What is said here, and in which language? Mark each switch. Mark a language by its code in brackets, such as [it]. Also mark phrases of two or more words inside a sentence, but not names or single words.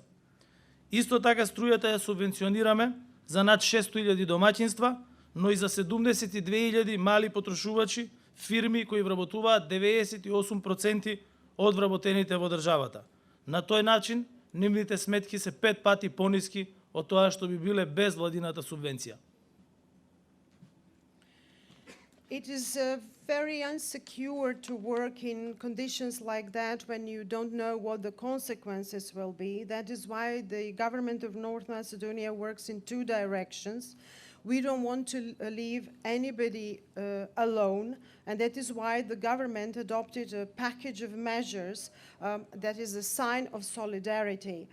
[mk] Исто така струјата ја субвенционираме за над 600.000 домаќинства, но и за 72.000 мали потрошувачи, фирми кои вработуваат 98% од вработените во државата. На тој начин, нивните сметки се 5 пати пониски од тоа што би биле без владината субвенција. [en] It is very insecure to work in conditions like that when you don't know what the consequences will be. That is why the government of North Macedonia works in two directions. We don't want to leave anybody alone, and that is why the government adopted a package of measures that is a sign of solidarity.